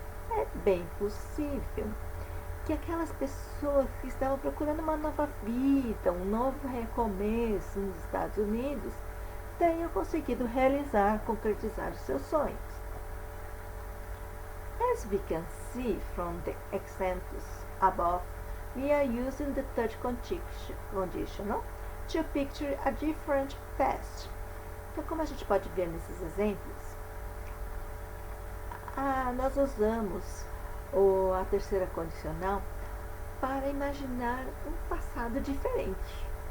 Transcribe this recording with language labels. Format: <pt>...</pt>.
<pt>É bem possível que aquelas pessoas que estavam procurando uma nova vida, um novo recomeço nos Estados Unidos, tenham conseguido concretizar os seus sonhos.</pt> <en>As we can see from the examples above, we are using the third conditional to picture a different past.</en> <pt>Então, como a gente pode ver nesses exemplos, nós usamos a terceira condicional para imaginar um passado diferente.</pt>